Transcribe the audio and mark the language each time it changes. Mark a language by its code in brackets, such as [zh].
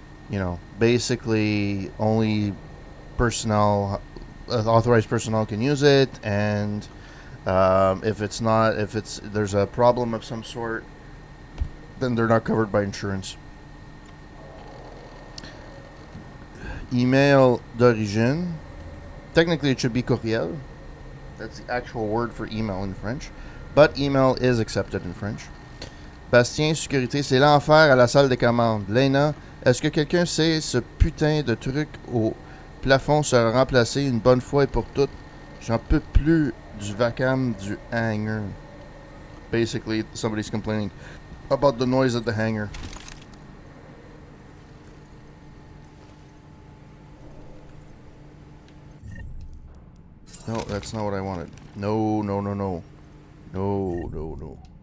[en] you know, basically only personnel, authorized personnel can use it, and if there's a problem of some sort, then they're not covered by insurance. [fr] Email d'origine. [en] Technically, it should be courriel. That's the actual word for email in French. But email is accepted in French. [fr] Bastien, sécurité, c'est l'enfer à la salle des commandes. Lena, est-ce que quelqu'un sait ce putain de truc au plafond sera remplacé une bonne fois et pour toutes? J'en peux plus du vacarme du hangar. [en] Basically, somebody's complaining about the noise at the hangar. No, that's not what I wanted. No, no, no, no. No, no, no.